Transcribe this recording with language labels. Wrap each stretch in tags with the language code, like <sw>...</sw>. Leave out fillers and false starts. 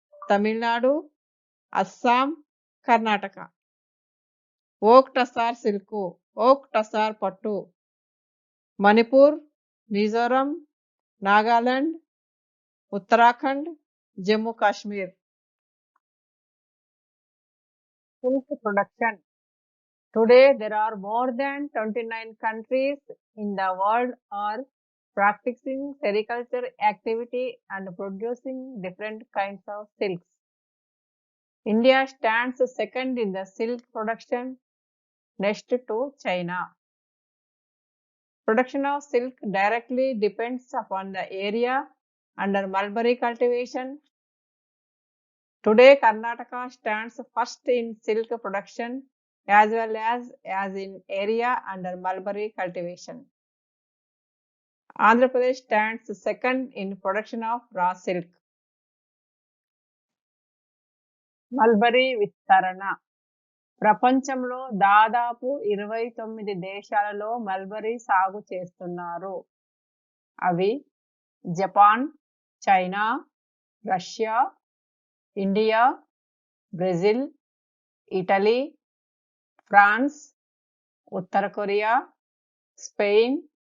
<te>తమిళనాడు, అస్సాం, కర్ణాటక. ఓక్ టస్సార్ సిల్క్, ఓక్ టస్సార్ పట్టు, Manipur, Mizoram, Nagaland, Uttarakhand, Jammu Kashmir.</te> <en>Silk production. Today, there are more than 29 countries in the world are practicing sericulture activity and producing different kinds of silks. India stands second in the silk production, next to China. Production of silk directly depends upon the area under mulberry cultivation. Today, Karnataka stands first in silk production as well as in area under mulberry cultivation. Andhra Pradesh stands second in production of raw silk.</en> <te>Mulberry విస్తరణ. ప్రపంచంలో దాదాపు 29 దేశాలలో mulberry సాగు చేస్తున్నారు. అవి Japan, China, Russia, India, Brazil, Italy, France, ఉత్తర Korea, Spain,</te>